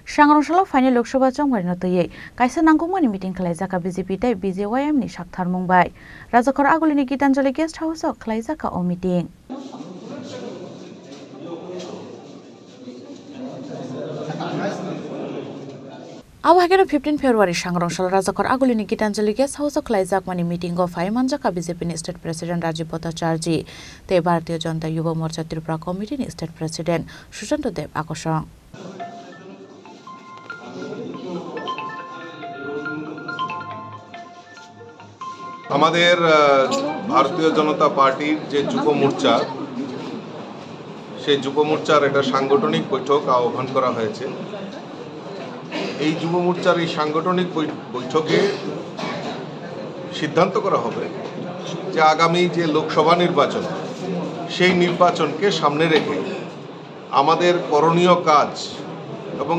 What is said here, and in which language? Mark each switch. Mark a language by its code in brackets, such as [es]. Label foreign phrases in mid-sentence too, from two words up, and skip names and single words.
[trp] Shangrongshalo final Lokshaba chongmari notoye kaisa nangkukmani meeting khlaijaka BJP tai BJYM ni sakthar mungbai Rajakor Agulini Gitanjali [en] guest house [trp] o khlaijaka o meeting Awagero 15 February Shangrongshalo Rajakor Agulini Gitanjali [en] guest house [trp] o khlaijakmani meeting o phai manjaka BJP ni [en] state president [trp] Rajiv Bhattacharya te Bharatiya Janata Yuva Morcha Tripura committee ni [en] state president [trp] Sushant Dev Akosong [bn] আমাদের ভারতীয় জনতা পার্টির যে যুব মোর্চা সেই যুব মোর্চার একটা সাংগঠনিক বৈঠক আহ্বান করা হয়েছে এই যুব মোর্চার এই সাংগঠনিক বৈঠকে সিদ্ধান্ত করা হবে যে আগামী যে লোকসভা নির্বাচন সেই নির্বাচনকে সামনে রেখে আমাদের করণীয় কাজ এবং